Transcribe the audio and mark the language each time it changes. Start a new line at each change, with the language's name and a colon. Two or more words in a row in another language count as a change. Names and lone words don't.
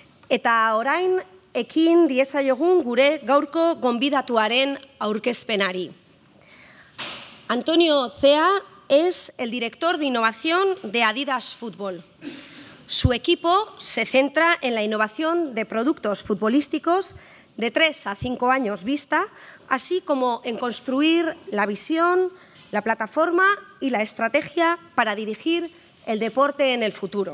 Basque: Eta orain, ekin diezaiogun gure gaurko gonbidatuaren aurkezpenari.
Spanish: Antonio Cea es el director de innovación de Adidas Fútbol. Su equipo se centra en la innovación de productos futbolísticos de 3 a 5 años vista, así como en construir la visión, la plataforma y la estrategia para dirigir el deporte en el futuro.